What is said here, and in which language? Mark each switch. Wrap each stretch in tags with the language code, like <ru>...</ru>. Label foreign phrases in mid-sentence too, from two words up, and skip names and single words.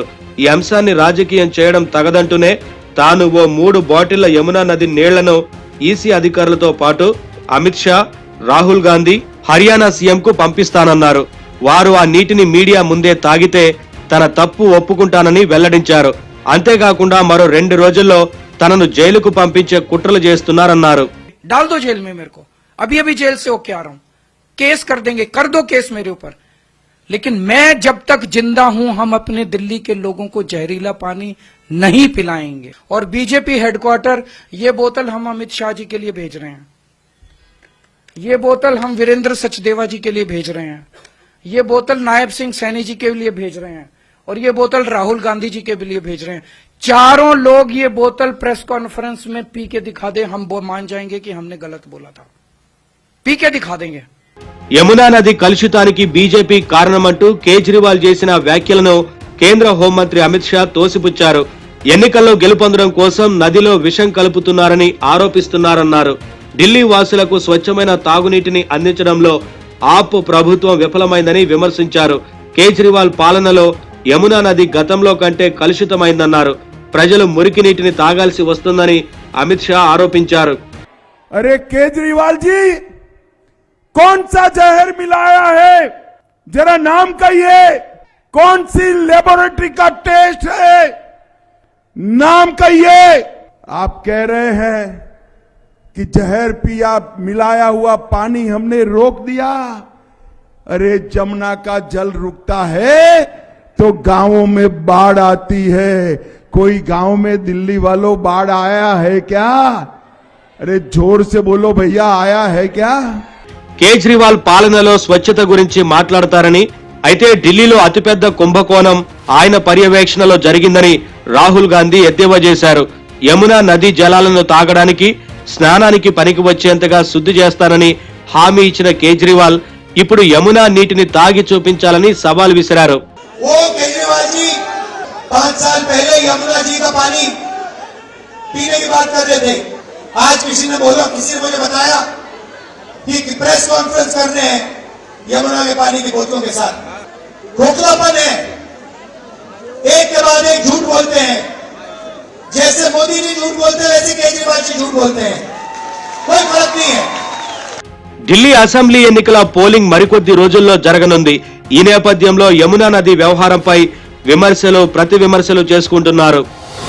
<te>ఈ అంశాన్ని రాజకీయం చేయడం తగదంటూనే తాను ఓ 3 బాటిళ్ల యమునా నది నీళ్లను ఈసీ అధికారులతో పాటు అమిత్ షా, రాహుల్ గాంధీ, హర్యానా సీఎం కు పంపిస్తానన్నారు. వారు ఆ నీటిని మీడియా ముందే తాగితే తన తప్పు ఒప్పుకుంటానని వెల్లడించారు. అంతేకాకుండా మరో 2 రోజుల్లో తనను జైలుకు పంపించే కుట్రలు చేస్తున్నారన్నారు.</te> <hi>डाल दो जेल में मेरे को, अभी अभी जेल से होके आ रहा हूं, केस कर देंगे, कर दो केस मेरे ऊपर, लेकिन मैं जब तक जिंदा हूं हम अपने दिल्ली के लोगों को जहरीला पानी नहीं पिलाएंगे। और बीजेपी हेडक्वार्टर ये बोतल हम अमित शाह जी के लिए भेज रहे हैं, ये बोतल हम वीरेंद्र सचदेवा जी के लिए भेज रहे हैं, ये बोतल नायब सिंह सैनी जी के लिए भेज रहे हैं, और ये बोतल राहुल गांधी जी के लिए भेज रहे हैं। चारों लोग ये बोतल</hi> <en>press conference</en> <hi>में पी के दिखा दे, हम वो मान जाएंगे कि हमने गलत बोला था, पी के दिखा देंगे।</hi> <te>యమునా నది కలుషితానికి బీజేపీ కారణమంటూ కేజ్రీవాల్ చేసిన వ్యాఖ్యలను కేంద్ర హోంమంత్రి అమిత్ షా తోసిపుచ్చారు. ఎన్నికల్లో గెలుపొందడం కోసం నదిలో విషం కలుపుతున్నారని ఆరోపిస్తున్నారన్నారు. ఢిల్లీ వాసులకు స్వచ్ఛమైన తాగునీటిని అందించడంలో ఆప్ ప్రభుత్వం విఫలమైందని విమర్శించారు. కేజ్రీవాల్ పాలనలో యమునా నది గతంలో కంటే కలుషితమైందన్నారు. ప్రజలు మురికి నీటిని తాగాల్సి వస్తుందని అమిత్ షా ఆరోపించారు.</te> <hi>अरे केजरीवाल जी, कौन सा जहर मिलाया है, जरा नाम कहिए। कौन सी लेबोरेटरी का टेस्ट है, नाम कहिए। आप कह रहे हैं कि जहर पिया, मिलाया हुआ पानी हमने रोक दिया। अरे जमुना का जल रुकता है तो गांवों में बाढ़ आती है। कोई गांव में दिल्ली वालों बाढ़ आया है क्या? अरे जोर से बोलो भैया, आया है क्या?</hi> <te>కేజ్రీవాల్ పాలనలో స్వచ్ఛత గురించి మాట్లాడతారని, అయితే ఢిల్లీలో అతిపెద్ద కుంభకోణం ఆయన పర్యవేక్షణలో జరిగిందని రాహుల్ గాంధీ ఎద్దేవా చేశారు. యమునా నదీ జలాలను తాగడానికి, స్నానానికి పనికి వచ్చేంతగా శుద్ధి చేస్తానని హామీ ఇచ్చిన కేజ్రీవాల్ ఇప్పుడు యమునా నీటిని తాగి చూపించాలని సవాల్ విసిరారు.</te> <hi>वो केजरीवाल जी 5 साल पहले यमुना जी का पानी पीने की बात कर रहे थे। आज किसी ने मुझे बताया कि</hi> <en>press conference</en> <hi>कर रहे हैं यमुना के पानी की बोतलों के साथ। खोखलापन है, एक के बाद एक झूठ बोलते हैं। जैसे मोदी जी झूठ बोलते हैं वैसे केजरीवाल जी झूठ बोलते हैं, कोई फर्क नहीं है।</hi> <te>ఢిల్లీ అసెంబ్లీ ఎన్నికల పోలింగ్ మరికొద్ది రోజుల్లో జరగనుంది. ఈ నేపథ్యంలో యమునా నది వ్యవహారంపై విమర్శలు, ప్రతి విమర్శలు చేసుకుంటున్నారు.</te>